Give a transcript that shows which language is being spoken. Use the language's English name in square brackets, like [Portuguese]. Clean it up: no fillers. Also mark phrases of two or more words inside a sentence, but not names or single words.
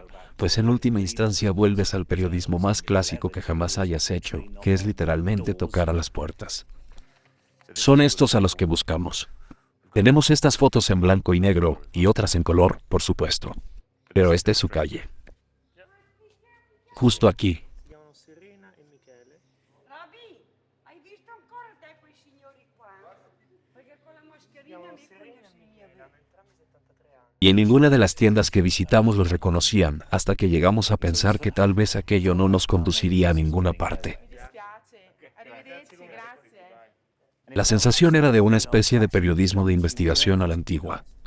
[Spanish] Pues en última instancia vuelves al periodismo más clásico que jamás hayas hecho, que es literalmente tocar a las puertas. Son estos a los que buscamos. Tenemos estas fotos en blanco y negro, y otras en color, por supuesto. Pero esta es su calle. Justo aquí. [Italian] Roby, hai visto ancora te quei signori qua? Perché con la mascherina mi conosci niente. [Spanish] Y en ninguna de las tiendas que visitamos los reconocían, hasta que llegamos a pensar que tal vez aquello no nos conduciría a ninguna parte. La sensación era de una especie de periodismo de investigación a la antigua.